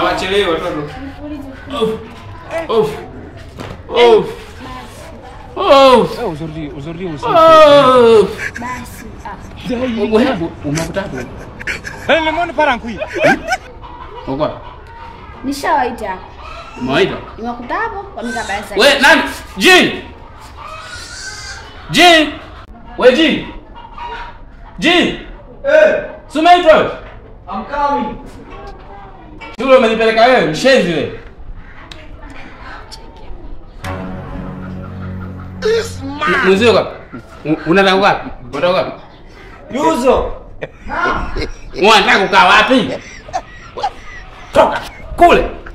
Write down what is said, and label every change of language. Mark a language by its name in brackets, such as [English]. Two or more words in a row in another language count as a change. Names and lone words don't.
[Swahili] Hamwelewi watoto. [French] Aujourd'hui aussi. [Swahili] Basi. Wewe umekuta hapo? [French] Le monde part en couille. [Swahili] Uko? Nishawaita. Umewaita? Nimekuta hapo kwa mikabasa. Wewe nani? Jin. Wewe Jin. Sumaitwa. [English] I'm coming. [Swahili] Shule umenipeleka wewe, mshenzi wewe. Mzee wapi? Unataka wapi? Unataka wapi? Yuzo. Unataka kukaa wapi? Toka kule.